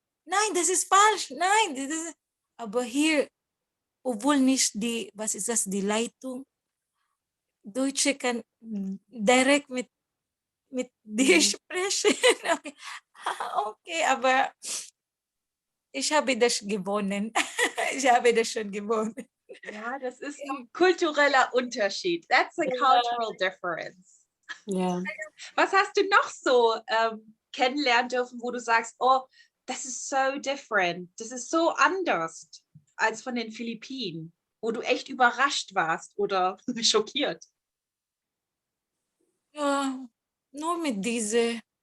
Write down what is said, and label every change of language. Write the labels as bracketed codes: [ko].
[de] Nein, das ist falsch. Nein, aber hier, obwohl nicht was ist das, die Leitung, Deutsche kann direkt mit dir sprechen. Okay. Okay, aber ich habe das gewonnen. Ich habe das schon gewonnen. Ja, das ist ein kultureller Unterschied. [en] That's a cultural difference. [de] Ja. Was hast du noch so kennenlernen dürfen, wo du sagst, oh, das ist so different, das ist so anders als von den Philippinen, wo du echt überrascht warst oder schockiert? Ja, nur mit diese.